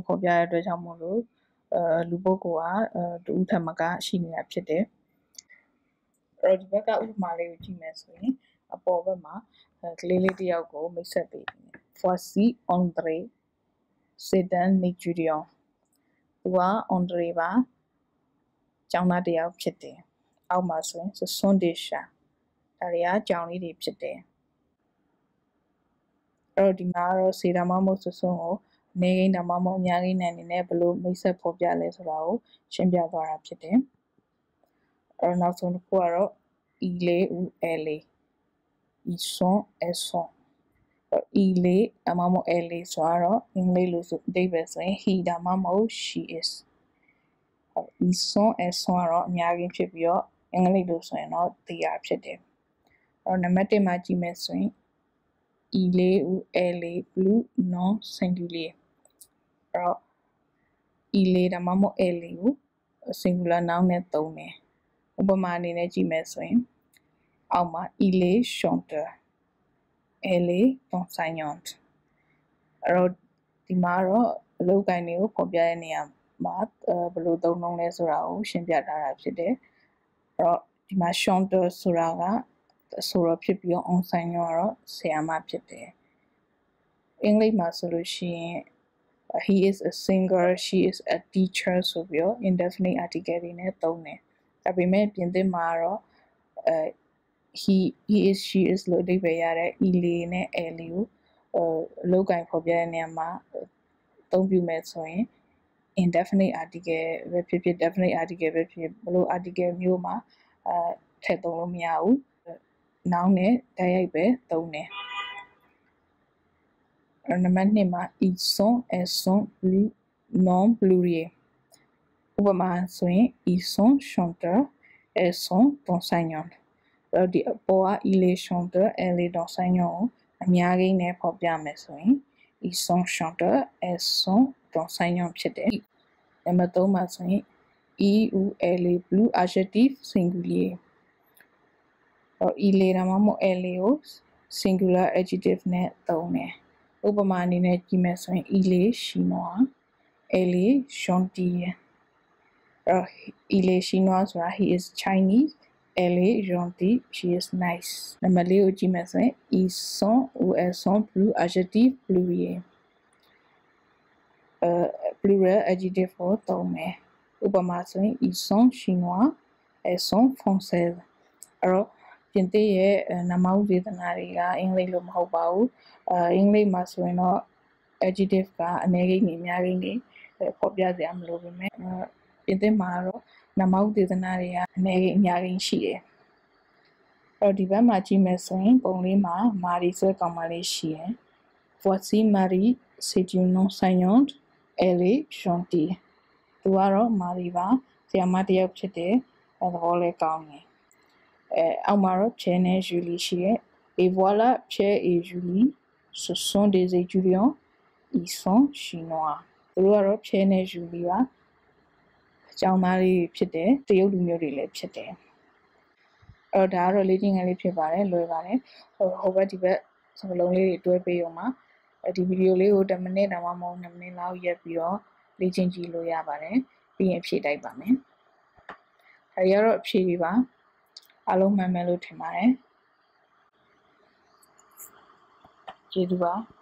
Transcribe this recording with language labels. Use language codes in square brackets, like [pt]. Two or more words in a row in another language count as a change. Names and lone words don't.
[my] ဖော်ပြရတဲ့အတွက်ကြောင့်မို့လို့လူပုဂ္ဂိုလ်ကတူထက်မကရှိနေတာဖြစ်တယ်အဲ့တော့ဒီဘက်ကဥပမာလေးကိုကြည့်မယ်ဆိုရင်အပေါ်ဘက်မှာကလေးလေးတစ်ယောက်ကိုမိတ်ဆက်ပေးတယ် [fr] voici André c'est un étudiant [my] သူက André ပါကျောင်းသားတစ်ယောက်ဖြစ်တယ်အောက်မှာဆိုရင် [fr] ce sont des chats [my] ဒါတွေကကျောင်းလေးတွေဖြစ်တယ် အဲ့တော့ဒီမှာတော့ c'est ဒါမှမဟုတ် [fr] ce sont [my] ကိုအနေကိန်းဒါမှမဟုတ်အများကိန်းနာမ်အနေနဲ့ဘယ်လိုမိတ်ဆက်ဖော်ပြလဲဆိုတာကိုရှင်းပြသွားတာဖြစ်တယ်အဲ့တော့နောက်ဆုံးတစ်ခုကတော့ [fr] il est ou elle est ils sont elles sont il est [my] ဒါမှမဟုတ် [fr] elle est [my] ဆိုတော့အင်္ဂလိပ်လိုဆိုအဓိပ္ပာယ်ဆိုရင် he ဒါမှမ ဟုတ် [en] she is [fr] ils sont elles sont [my] ကတော့အများကြီးဖြစ်ပြီးတော့အင်္ဂလိပ်လိုဆိုရင်တော့ [en] they are [my] ဖြစ်တယ်အဲ့တော့နံပါတ်1မှာကြည့်မယ်ဆိုရင် [fr] il est ou elle est plus non singulier [my] အဲ့တော့ [fr] il est [my] ဒါမှမဟုတ် [fr] elle est [my] ကို [en] singular noun [my] နဲ့သုံးတယ်ဥပမာအနေနဲ့ကြည့်မယ်ဆိုရင်အောက်မှာ [fr] il est chanteur elle est enseignante [my] အဲ့တော့ဒီမှာတော့အလုပ်ကိုင်တွေကိုဖော်ပြတဲ့နေရာမှာဘ ယ်လိုသုံးနှုန်းလဲဆိုတာကိုရှင်းပြထားတာဖြစ်တယ်အဲ့တော့ဒီမှာ chanteur ဆိုတာကဆိုတော့ဖြစ်ပြီးတော့ enseignant ကတော့ဆရာမ ဖြစ်တယ်အင်္ဂလိပ်မှာဆိုလို့ရှိရင် [en] he is a singer she is a teacher [my] ဆိုပြီးတော့ [en] indefinite article [my] တွေနဲ့သုံးတယ်ဒါပေမဲ့ပြင်သစ်မှာတော့ [en] he is she is [my] လို့အဓိပ္ပာယ်ရတဲ့ [fr] il est [my] နဲ့ elle ကိုအလုပ်ကိုင်ဖော်ပြတဲ့နေရာမှာအသုံးပြုမယ်ဆိုရင် [en] indefinite article [my] ပဲဖြစ်ဖြစ် [en] definite article [my] ပဲဖြစ်ဘလို့ article မျိုးမှာထည့်သုံးလို့မရဘူး noun နဲ့တိုက်ရိုက်ပဲသုံးတယ် နံပါတ်2မှာ [fr] ils sont elles sont plus non pluriel [my] ဥပမာဆိုရင် [fr] ils sont chanteurs elles sont enseignantes [my] အဲ့ဒီအပေါ်က [fr] il est chanteur elle est enseignant [my] ကိုအများကြီးနဲ့ဖော်ပြမယ်ဆိုရင် [fr] ils sont chanteurs elles sont enseignantes [my] ဖြစ်တယ်နံပါတ်3မှာဆိုရင် [fr] il ou elle est plus adjectif singulier il est [my] ဒါမှမဟုတ် [fr] elle ကို [en] singular adjective [my] နဲ့သုံးတယ်ဥပမာအနေနဲ့ကြည့်မယ်ဆိုရင် [fr] il est chinois elle est gentille il est chinois ဆိုတာ [en] he is Chinese [fr] elle est gentille [en] she is nice [my] နံပါတ်4ကိုကြည့်မယ်ဆိုရင် [fr] ils sont ou elles sont plus adjectif pluriel [en] plural adjective [my] ကိုသုံးမယ်ဥပမာဆိုရင် [fr] ils sont chinois elles sont françaises [my] အဲ့တော့ပြင်သစ်ရဲ့နာမဝေဒနာတွေကအင်္ဂလိပ်လိုမဟုတ်ပါဘူးအင်္ဂလိပ်မှာဆိုရင်တော့ adjective ကအနေကိန်းတွေအများကြီးနေဖော်ပြစရာမလိုပေ မဲ့ပြင်သစ်မှာတော့နာမဝေဒနာတွေကအနေကိန်းအများကြီးရှိတယ်အဲ့တော့ဒီဘက်မှာကြည့်မယ်ဆိုရင်ပုံလေးမှာမာရီဆိုတဲ့ကောင်မလေးရှိတယ် [fr] voici Marie c'est une enseignante elle est gentille [my] သူသူကတော့မာလီပါဆရာမတစ်ယောက်ဖြစ်တယ်သဘောလဲကောင်းတယ်အောက်မှာတော့ Pierre နဲ့ [fr] Julie ရှိတယ် et voilà Pierre et Julie ce sont des étudiants ils sont chinois [my] သူတို့ကတော့ Pierre နဲ့ Julie ပါ ကျောင်းသားလေးဖြစ်တယ်တရုတ်လူမျိုးတွေလည်းဖြစ်တယ်အဲ့တော့ဒါကတော့လေ့ကျင့်ခန်းလေးဖြစ်ပါတယ်လွယ်ပါတယ်ဟိုဘက်ဒီဘက်စကားလုံးလေးတွေတွဲပေးအောင်ပါဒီဗီဒီယိုလေးကို10မိနစ်တောင်မှမဟုတ်2မိနစ်လောက်ရက်ပြီးတော့လေ့ကျင့်ကြည့်လို့ရပါတယ်ပြီးရင်ဖြည့်တိုက်ပါမယ်ဒါရတော့အဖြည့်တွေပါအားလုံးမှန်မယ်လို့ထင်ပါတယ်ကျေးဇူးပါ